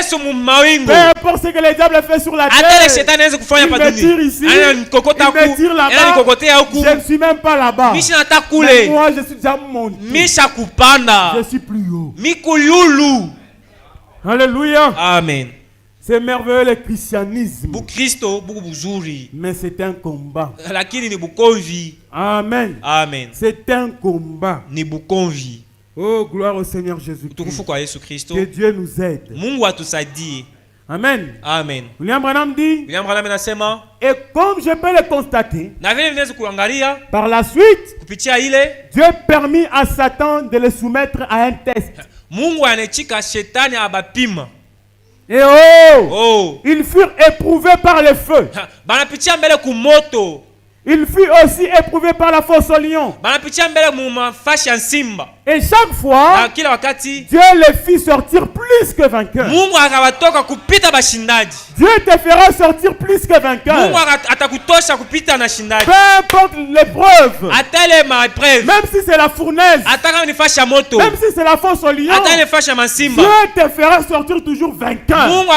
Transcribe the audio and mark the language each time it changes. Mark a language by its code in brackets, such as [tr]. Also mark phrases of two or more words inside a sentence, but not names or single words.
[fr] Peu importe ce que le diable fait sur la terre, il me tire ici, il me tire là-bas. Je ne suis même pas là-bas. Mais moi je suis déjà monté. Je suis plus haut. Alléluia. Amen. C'est merveilleux le christianisme. [sw] Bukristo buku buzuri. [fr] Mais c'est un combat. [sw] Lakini ni bukonvi. [fr] Amen. Amen. C'est un combat. [sw] Ni bukonvi. [fr] Oh, gloire au Seigneur Jésus-Christ. Que Dieu nous aide. [sw] Mungu atusaidie. [fr] Amen. Amen. William Branham dit. [sw] William Branham anasema. [fr] Et comme je peux le constater. [sw] Na vile ninaweza kuangalia. [fr] Par la suite. [sw] Kupitia ile. [fr] Dieu permit à Satan de le soumettre à un test. [sw] Mungu anachika shetani abapima. [fr] Et ils furent éprouvés par le feu. [sw] Banapitia mbele ku moto. [fr] Il fut aussi éprouvé par la fosse au lion. Et chaque fois, Dieu le fit sortir plus que vainqueur. Dieu te fera sortir plus que vainqueur. Peu importe l'épreuve, même si c'est la fournaise, même si c'est la fosse au lion, Dieu te fera sortir toujours vainqueur.